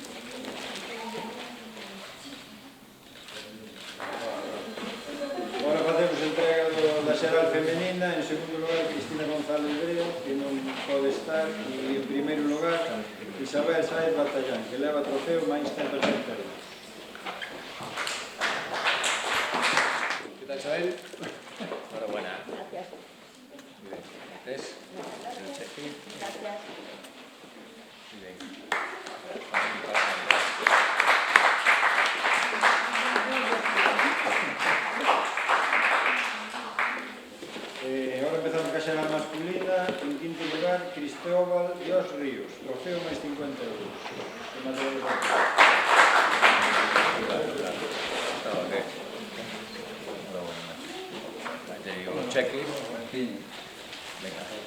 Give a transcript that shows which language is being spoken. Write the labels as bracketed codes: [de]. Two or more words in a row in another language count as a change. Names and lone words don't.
[gl] Agora facemos entrega da xeral femenina. En segundo lugar, Cristina González Breo, que non pode estar, e en primeiro lugar, Isabel Sáez Batallán, que leva trofeo máis 160 euros. [es] ¿Qué tal, Isabel? Enhorabuena. Gracias. Muy bien. ¿Ves? El cheque. Gracias. Muy bien. [gl] Ahora empezamos ca xeral masculina. En quinto lugar, Cristóbal Dios Ríos, trofeo máis 50 euros. [es] De material deportivo. Te digo, cheque. Venga.